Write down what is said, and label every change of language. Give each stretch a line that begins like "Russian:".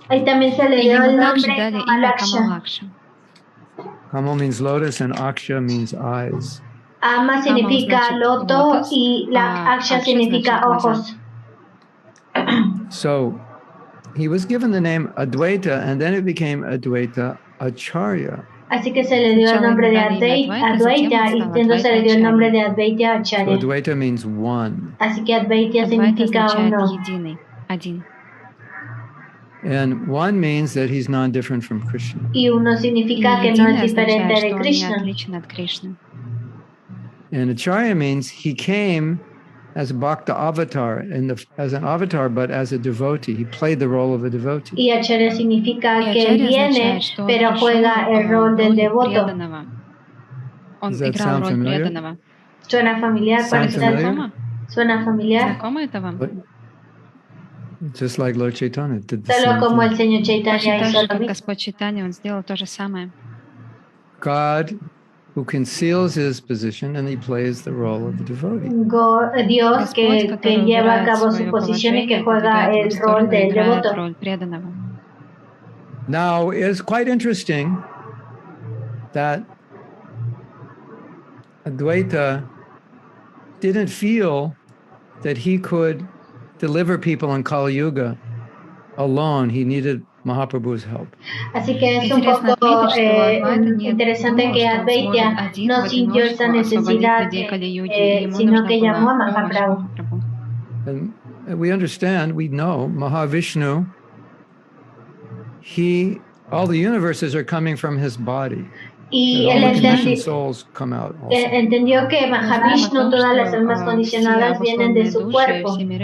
Spanish: Ahí también se le dio el nombre Kamalaksha.
English: Kamal means lotus and Aksha means eyes.
Spanish: Ama significa loto y la Aksha significa ojos.
English: So he was given the name Advaita and then it became Advaita Acarya.
Spanish: Así que se le dio el nombre de Advaitya y entonces se le dio el nombre de Advaitya Acarya.
English: So Advaita means one.
Spanish: Así que Advaitya significa uno.
English: And one means that he's non-different from Krishna.
Spanish: Y uno significa que no es diferente de Krishna.
English: And Acharya means he came as a Bhakta avatar, as an avatar, but as a devotee. He played the role of a devotee.
Spanish: Y Acharya significa que él viene, pero juega el rol del devoto.
English: Does that sound familiar?
Spanish: ¿Suena familiar? ¿Suena familiar?
English: Just like Lord Chaitanya did the
Spanish: Solo
English: same
Spanish: como el
English: thing.
Spanish: Señor Chaitanya hizo lo mismo.
English: God who conceals his position and he plays the role of the devotee.
Spanish: Dios que lleva a cabo su posición y que juega el rol del devoto.
English: Now, it's quite interesting that Advaita didn't feel that he could deliver people in Kali Yuga alone. He needed Mahaprabhu's help.
Spanish: Así que es un poco interesante que Advaitya no sintió esa necesidad, sino que llamó a Mahaprabhu.
English: And we understand, we know, Mahavishnu, all the universes are coming from his body.
Spanish: Y él entendió que Mahavishnu, todas las almas condicionadas vienen de su cuerpo.